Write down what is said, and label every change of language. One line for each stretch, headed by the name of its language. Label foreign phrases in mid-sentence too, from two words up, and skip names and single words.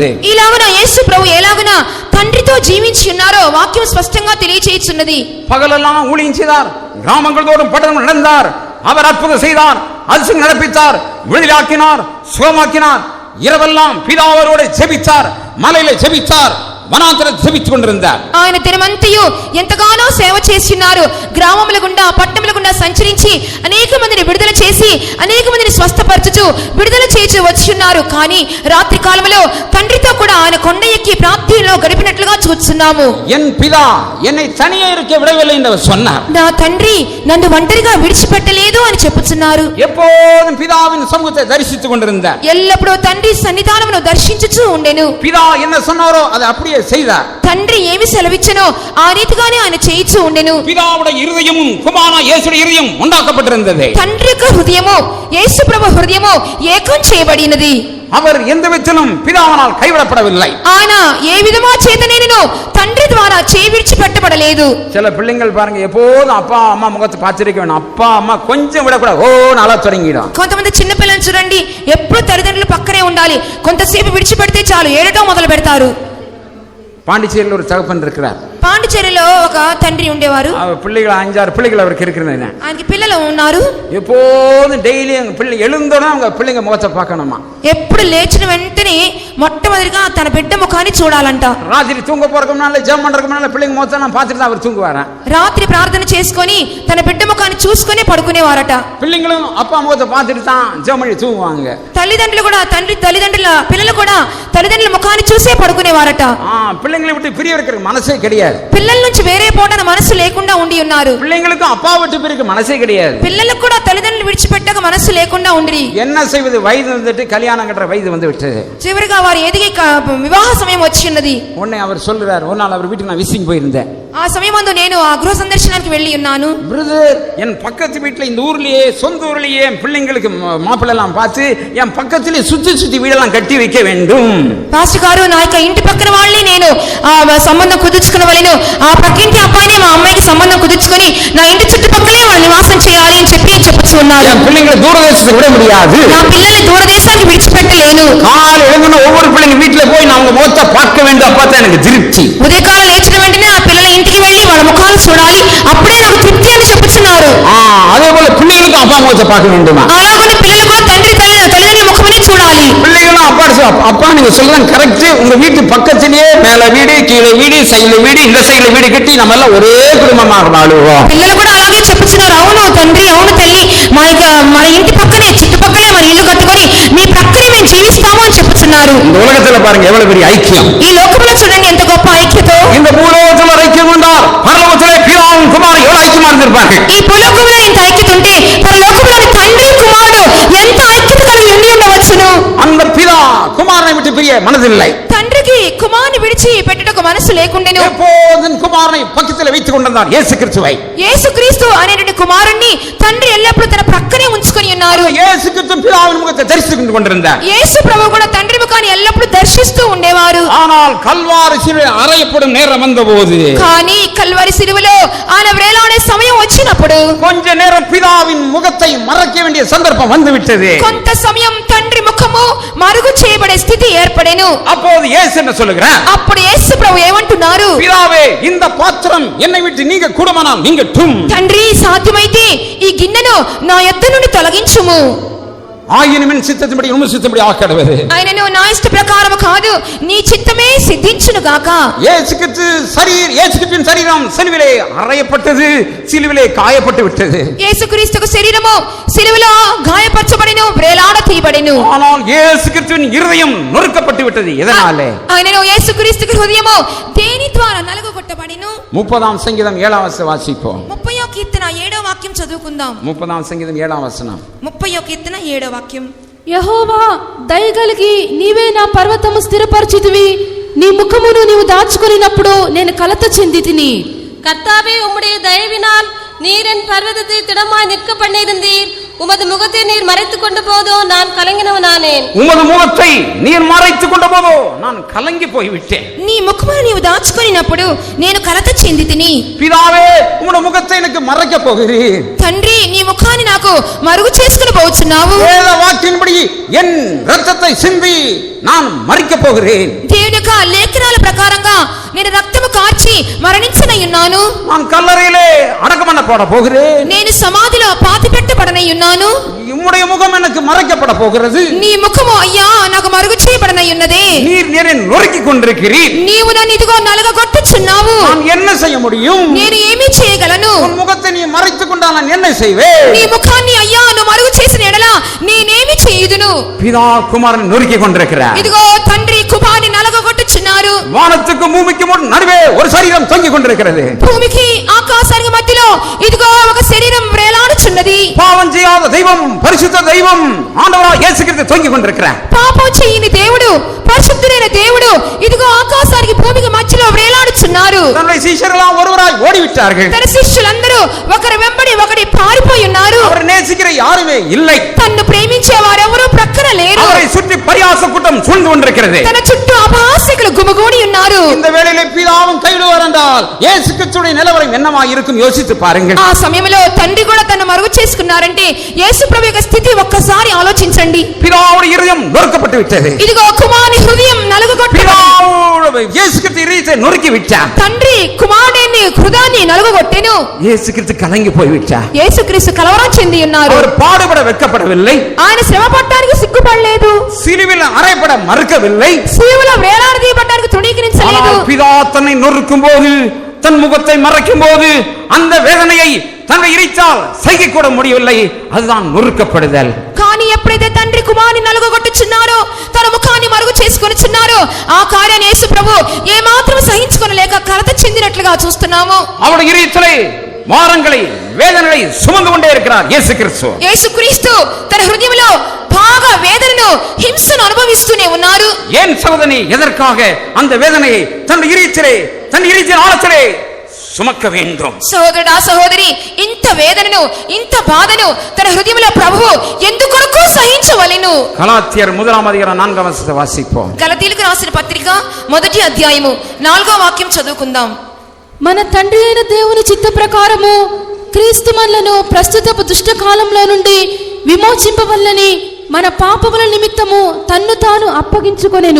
Telugu: ఇలాగున యేసు ప్రభు ఎలాగున తండ్రితో జీవించి ఉన్నారో వాక్యం స్పష్టంగా తెలియచేస్తున్నది.
Tamil: பகலெல்லாம் ஊழியம் செய்தார், கிராமங்கள் தோறும் பட்டணம் நடந்தார், அவர் அற்புதம் செய்தார், அதிசயம் நடப்பித்தார், விடுதலாக்கினார், சுகமாக்கினார். இரவெல்லாம் பிதாவோடு ஜெபித்தார், மலையில ஜெபித்தார்,
Telugu: వనాంతరం జీవించుకుంటూ కొண்டிருந்தார். ఆయన దినమంతయు ఎంతగానో సేవ చేస్తున్నారు. గ్రామముల గుండా పట్టణముల గుండా సంచరించి అనేక మందిని విడుదల చేసి అనేక మందిని స్వస్థపరచుచు విడుదల చేసి వచ్చున్నారు. కానీ రాత్రి కాలములో తండ్రితో కూడా ఆయన కొండ ఎక్కి ప్రార్థనలో గడిపినట్లుగా చూస్తున్నాము.
Tamil: என் பிதா என்னை தனியே இருக்க விடவில்லை என்று அவர் சொன்னார்.
Telugu: నా తండ్రి నన్ను ఒంటరిగా విడిచిపెట్టలేదు అని చెప్పుచున్నారు.
Tamil: எப்போதும் பிதாவின் சமூகத்தை தரிசித்துக் கொண்டிருந்தார்.
Telugu: ఎల్లప్పుడూ తండ్రి సన్నిధానమును దర్శించుచూ ఉండెను.
Tamil: பிதா என்ன சொன்னாரோ அதை அப்படியே செய்தார்.
Telugu: తండ్రి ఏమి సెలవిచ్చనో ఆ రీతిగానే ఆయన చేయిచూ ఉండెను.
Tamil: பிதாவுடைய இருதயமும் குமாரனாகிய இயேசுவின் இருதயம் உண்டாக்கப்பட்டிருந்தது.
Telugu: తండ్రి యొక్క హృదయము యేసు ప్రభు హృదయము ఏకం చేయబడినది.
Tamil: அவர் எந்த விதத்திலும் பிதாவினால் கைவிடப்படவில்லை.
Telugu: ఆయన ఏ విధమా చేతనేనో తండ్రి ద్వారా చేయి విడిచిపెట్టబడలేదు.
Tamil: சில பிள்ளைங்கள் பாருங்க எப்போதும் அப்பா அம்மா முகத்தை பார்த்திருக்க வேணும். அப்பா அம்மா கொஞ்சம் விடக்கூடாது, ஓ நாளா தொடங்கிடும்.
Telugu: కొంతమంది చిన్న పిల్లలు చూడండి, ఎప్పుడు తల్లిదండ్రులు పక్కనే ఉండాలి. కొంతసేపు విడిచిపెడితే చాలు ఏడటం మొదలు పెడతారు.
Tamil: பாண்டிச்சேரியில் ஒரு தகப்பன் இருக்கிறார்.
Telugu: పాండిచేరిలో ఒక తండ్రి ఉండేవారు.
Tamil: பிள்ளைகள் 5-6 பிள்ளைகள் அவருக்கு இருக்கிறது.
Telugu: ఆయనకి పిల్లలు ఉన్నారు.
Tamil: எப்போதும் டெய்லி அவங்க பிள்ளை எழுந்தோன்னா அவங்க பிள்ளைங்க முகத்தை பார்க்கணுமா.
Telugu: ఎప్పుడు లేచిన వెంటనే మొట్టమొదటిగా తన బిడ్డ ముఖాన్ని చూడాలంట.
Tamil: ராத்திரி தூங்க போறதுக்கு முன்னால ஜெபம் பண்றதுக்கு முன்னால பிள்ளைங்க முகத்தை நான் பார்த்துட்டு தான் அவர் தூங்குவாரா.
Telugu: రాత్రి ప్రార్థన చేసుకొని తన బిడ్డ ముఖాన్ని చూసుకొని పడుకునేవారట.
Tamil: பிள்ளைங்களும் அப்பா முகத்தை பார்த்துட்டு தான் ஜெபம் பண்ணி தூங்குவாங்க.
Telugu: తల్లిదండ్రులు కూడా తల్లిదండ్రుల పిల్లలు కూడా తల్లిదండ్రుల ముఖాన్ని చూసే పడుకునేవారట.
Tamil: பிள்ளைங்களை விட்டு பிரிய இருக்கிற மனசே கிடையாது.
Telugu: పిల్లల నుంచి వేరే పోవడానికి మనసు లేకుండా ఉండి ఉన్నారు.
Tamil: பிள்ளைங்களுக்கும் அப்பா விட்டு பிரிக்க மனசே கிடையாது.
Telugu: పిల్లలకు కూడా తల్లిదండ్రులు విడిచిపెట్టక మనసు లేకుండా ఉండి
Tamil: என்ன செய்வது, వయது வந்துட்டு கல்யாணம் கட்டுற வயது வந்து விட்டது.
Telugu: చివరిగా వారు ఎదిగి వివాహ సమయం వచ్చిన్నది.
Tamil: உடனே அவர் சொல்றார், ஒரு நாள் அவர் வீட்டுக்கு நான் விசிட்டிங் போயிருந்தேன்.
Telugu: ఆ సమయమందు నేను ఆ గృహ సందర్శనానికి వెళ్ళి ఉన్నాను.
Tamil: பிரதர், என் பக்கத்து வீட்டுல இந்த ஊர்லயே சொந்த ஊர்லயே பிள்ளைங்களுக்கு மாப்பிள்ளை எல்லாம் பார்த்து என் பக்கத்திலே சுத்தி சுத்தி வீடெல்லாம் கட்டி வைக்க வேண்டும்.
Telugu: పాస్టర్ గారు, నా యొక్క ఇంటి పక్కన వాళ్ళని నేను సంబంధం కుదుర్చుకున్న వాళ్ళను, ఆ పక్కింటి అబ్బాయిని మా అమ్మాయికి సంబంధం కుదుర్చుకొని నా ఇంటి చుట్టుపక్కలే వాళ్ళు నివాసం చేయాలి అని చెప్పుచూ ఉన్నారు.
Tamil: என் பிள்ளைங்களை தூரதேசத்துக்கு விட முடியாது.
Telugu: నా పిల్లల్ని దూరదేశానికి విడిచిపెట్టలేను.
Tamil: காலை எழுந்தின ஒவ்வொரு பிள்ளைங்க வீட்டுல போய் நான் அவங்க முகத்தை பார்க்க வேண்டும். அப்பதான் எனக்கு திருப்தி.
Telugu: ఉదయకాలం లేచిన వెంటనే ఆ పిల్లల ఇంటికి వెళ్ళి వాళ్ళ ముఖాలు చూడాలి, అప్పుడే నాకు తృప్తి అని చెప్పుచున్నారు.
Tamil: அதே போல பிள்ளைகளுக்கு அப்பா முகத்தை பார்க்க வேண்டுமா.
Telugu: అలాగే పిల్లలు కూడా తల్లిదండ్రుల ముఖమని చూడాలి.
Tamil: பிள்ளைகளும் அப்பா நீங்க சொல்றது கரெக்ட். உங்க வீட்டு பக்கத்திலேயே மேல வீடு கீழே வீடு சைடுல வீடு இந்த சைடுல வீடு கட்டி நம்ம எல்லாம் ஒரே குடும்பமாக வாழுவோம்.
Telugu: పిల్లలు కూడా అలాగే చెప్పుచున్నారు. అవును తండ్రి, అవును తల్లి, మన ఇంటి పక్కనే చుట్టుపక్కలే మన ఇల్లు కట్టుకొని మీ ప్రక్కనే మేము జీవిస్తాము అని చెప్పుచున్నారు.
Tamil: இந்த உலகத்துல பாருங்க எவ்வளவு பெரிய ஐக்கியம்.
Telugu: ఈ లోకంలో చూడండి ఎంత గొప్ప ఐక్యత.
Tamil: இந்த பூலோகத்துல ஐக்கியம் கொண்டார் பரலோகத்திலே பிதாவும் குமாரன் எவ்வளவு ஐக்கியமா இருந்திருப்பார்கள்.
Telugu: ఈ భూలోకంలో ఇంత ఐక్యత ఉంటే పరలోకంలోని తండ్రి కుమారుడు ఎంత ఐక్యత కలిగి ఉండి ఉండవచ్చును.
Tamil: அந்த பிதா குமாரனை விட்டு பிரிய மனதில்லை.
Telugu: తండ్రికి కుమారుని విడిచి పెట్టుటకు మనసు లేకుండెను.
Tamil: எப்போதும் குமாரனை பக்கத்தில் வைத்துக் கொண்டிருந்தார் இயேசு கிறிஸ்துவை.
Telugu: యేసుక్రీస్తు అనేటువంటి కుమారుణ్ణి తండ్రి ఎల్లప్పుడూ తన ప్రక్కనే ఉంచుకొని ఉన్నారు.
Tamil: இயேசு கிறிஸ்து பிதாவின் முகத்தை தரிசித்துக் கொண்டிருந்தார்.
Telugu: యేసు ప్రభు కూడా తండ్రి ముఖాన్ని ఎల్లప్పుడూ దర్శిస్తూ ఉండేవారు.
Tamil: ஆனால் கல்வாரி சிலுவையில் அறையப்படும் நேரம் வந்தபோது,
Telugu: కానీ కల్వరి శిలువలో ఆయన వేలాడే సమయం వచ్చినప్పుడు
Tamil: கொஞ்ச நேரம் பிதாவின் முகத்தை மறைக்க வேண்டிய சந்தர்ப்பம் வந்துவிட்டது.
Telugu: కొంత సమయం తండ్రి ముఖము మరుగు చేయబడే స్థితి ఏర్పడెను.
Tamil: அப்போது இயேசு என்ன சொல்லுகிறார்?
Telugu: అప్పుడు యేసు ప్రభు ఏమంటున్నారు?
Tamil: பிதாவே, இந்த பாத்திரம் என்னை விட்டு நீங்க கூடுமானால் நீங்கட்டும்.
Telugu: తండ్రి, సాధ్యమైతే ఈ గిన్నెను నా యొద్ద నుండి తొలగించుము.
Tamil: ஆயினும் சித்தத்தின்படி உம் சித்தத்தின்படி ஆக்கடுவது.
Telugu: ఆయనను నా ఇష్ట ప్రకారము కాదు, నీ చిత్తమే సిద్ధించును గాక.
Tamil: இயேசு கிறிஸ்துவின் சரீரம் சிலுவிலே அறையப்பட்டது, சிலுவிலே காயப்பட்டு விட்டது.
Telugu: యేసుక్రీస్తుకు శరీరము సిలువలో గాయపరచబడెను, వేలాడ తీయబడెను.
Tamil: ஆனால் இயேசு கிறிஸ்துவின் இருதயம் நொறுக்கப்பட்டு விட்டது. எதனாலே?
Telugu: ఆయనను యేసుక్రీస్తుకు హృదయము దేని ద్వారా నలుగగొట్టబడెను?
Tamil: 30 சங்கீதம் 7 வசனம் வாசிப்போம்.
Telugu: 30వ కీర్తన 7వ వాక్యం చదువుకుందాం.
Tamil: 30 சங்கீதம் 7 வசனம்.
Telugu: 30వ కీర్తన 7వ వాక్యం. యెహోవా దయగలిగి నీవే నా పర్వతము స్థిరపరచితివి, నీ ముఖమును నీవు దాచుకొనినప్పుడు నేను కలత చెందితిని.
Tamil: கர்த்தாவே, உம்முடைய தயவினால் நீர் என் பர்வதத்தை திடமாய் நிற்க பண்ணியிருந்தீர். உமது முகத்தை நீர் மறைத்துக் கொண்ட போதோ நான் கலங்கினவனானேன். உமது முகத்தை நீர் மறைத்துக் கொண்ட போதோ நான் கலங்கி போய்விட்டேன்.
Telugu: నీ ముఖమును నీవు దాచుకొనినప్పుడు నేను కలత చెందితిని.
Tamil: பிதாவே, உம்முடைய முகத்தை எனக்கு மறைக்க போகிறீர்.
Telugu: తండ్రి, నీ ముఖాన్ని నాకు మరుగు చేసుకుని పోవచ్చున్నావు.
Tamil: வேத வாக்கின்படி என் இரத்தத்தை சிந்தி நான் மறிக்க போகிறேன்.
Telugu: దేవుని యొక్క లేఖనాల ప్రకారంగా నేను రక్తము కార్చి మరణించనై ఉన్నాను.
Tamil: நான் కల్లరిலே అడకం பண்ணப்பட போகிறேன்.
Telugu: నేను సమాధిలో పాతిపెట్టబడనై ఉన్నాను.
Tamil: உம்முடைய முகம் எனக்கு மறைக்கப்பட போகிறது.
Telugu: నీ ముఖము అయ్యా నాకు మరుగు చేయబడనై ఉన్నదే.
Tamil: நீர் என்னை நொறுக்கிக் கொண்டிருக்கிறீர்.
Telugu: నీవు నన్ను ఇదిగో నలగగొట్టుచున్నావు.
Tamil: நான் என்ன செய்ய முடியும்?
Telugu: నేను ఏమి చేయగలను?
Tamil: உன் முகத்தை நீ மறைத்துக் கொண்டால் நான் என்ன செய்வேன்?
Telugu: నీ ముఖాన్ని అయ్యా నువ్వు మరుగు చేసిన ఎడల నేనేమి చేయుదును?
Tamil: பிதா குமாரனை நொறுக்கிக் கொண்டிருக்கிறார்.
Telugu: ఇదిగో తండ్రి కుమారుని నలగగొట్టుచున్నారు.
Tamil: வானத்துக்கும் பூமிக்கும் நடுவே ஒரு சரீரம் தொங்கிக் கொண்டிருக்கிறது.
Telugu: భూమికి ఆకాశానికి మధ్యలో ఇదిగో ఒక శరీరం వేలాడుచున్నది.
Tamil: பாவம் செய்யாத தெய்வம், பரிசுத்த தெய்வம் ஆண்டவராகிய இயேசு கிறிஸ்து தொங்கிக் கொண்டிருக்கிறார்.
Telugu: పాపం చేయని దేవుడు, పరిశుద్ధుడైన దేవుడు ఇదిగో ఆకాశానికి భూమికి మధ్యలో వేలాడుచున్నారు.
Tamil: தன்னுடைய சீஷர்களாம் ஒருவராய் ஓடிவிட்டார்கள்.
Telugu: తన శిష్యులందరూ ఒకరి వెంబడి ఒకటి పారిపోయి ఉన్నారు.
Tamil: அவரை நேசிக்கிற யாருமே இல்லை.
Telugu: తన్ను ప్రేమించే వారెవరూ ప్రక్కన లేరు.
Tamil: அவரை சுற்றி பரியாச கூட்டம் சூழ்ந்து கொண்டிருக்கிறது.
Telugu: తన చుట్టూ అపహాస్యకులు గుమిగూడి ఉన్నారు.
Tamil: இந்த வேளையிலே பிதாவும் கைவிடுவார் என்றால் இயேசு கிறிஸ்துவின் நிலவரம் என்னமாய் இருக்கும் யோசித்து பாருங்கள்.
Telugu: ఆ సమయంలో తండ్రి కూడా తను మరుగు చేసుకున్నారంటే యేసు ప్రభు యొక్క స్థితి ఒక్కసారి ఆలోచించండి.
Tamil: பிதாவுடைய இருதயம் நொறுக்கப்பட்டு விட்டது.
Telugu: ఇదిగో కుమారుని హృదయం నలుగుగొట్టి
Tamil: இயேசு கிறிஸ்து இருதயத்தை நொறுக்கி விட்டார்.
Telugu: తండ్రి కుమారుని హృదయాన్ని నలుగుగొట్టెను.
Tamil: இயேசு கிறிஸ்து கலங்கி போய் விட்டார்.
Telugu: యేసుక్రీస్తు కలవరం చెంది ఉన్నారు.
Tamil: அவர் பாடுபட வெட்கப்படவில்லை.
Telugu: ఆయన శ్రమ పడడానికి సిగ్గుపడలేదు.
Tamil: சிலுவையில் அறையப்பட மறுக்கவில்லை.
Telugu: శిలువలో వేలాడదీయబడడానికి తృణీకరించలేదు.
Tamil: பிதா தன்னை நொறுக்கும் போது, தன் முகத்தை மறைக்கும் போது அந்த வேதனையை தன்னை இறைச்சால் சகிக்க கூட முடியவில்லை. அதுதான் நொறுக்கப்படுதல்.
Telugu: కానీ ఎప్పుడైతే తండ్రి కుమారుని నలుగుగొట్టుచున్నారో, తన ముఖాన్ని మరుగు చేసుకొనిచున్నారో, ఆ కార్యాన్ని యేసు ప్రభు ఏ మాత్రం సహించుకొనలేక కలత చెందినట్లుగా చూస్తున్నాము.
Tamil: அவருடைய இறைச்சலை, வாரங்களை, வேதனைகளை சுமந்து கொண்டே இருக்கிறார் இயேசு கிறிஸ்து.
Telugu: యేసుక్రీస్తు తన హృదయంలో బాగా వేదనను, హింసను అనుభవిస్తూనే ఉన్నారు.
Tamil: ஏன் சகோதரி எதற்காக அந்த வேதனையை தன் இறைச்சல் ஆழத்திலே சுமக்க வேண்டும்?
Telugu: సహోదరుడా సహోదరి, ఇంత వేదనను, ఇంత బాధను తన హృదయంలో ప్రభువు ఎందుకొరకు సహించవలెను?
Tamil: கலாத்தியர் 1:4 வாசிப்போம்.
Telugu: గలతీయులకు రాసిన పత్రిక 1వ అధ్యాయము 4వ వాక్యం చదువుకుందాం. మన తండ్రి అయిన దేవుని చిత్త ప్రకారము క్రీస్తు మనలను ప్రస్తుతపు దుష్ట కాలంలో నుండి విమోచింపవల్లని మన పాపముల నిమిత్తము తన్ను తాను అప్పగించుకొనెను.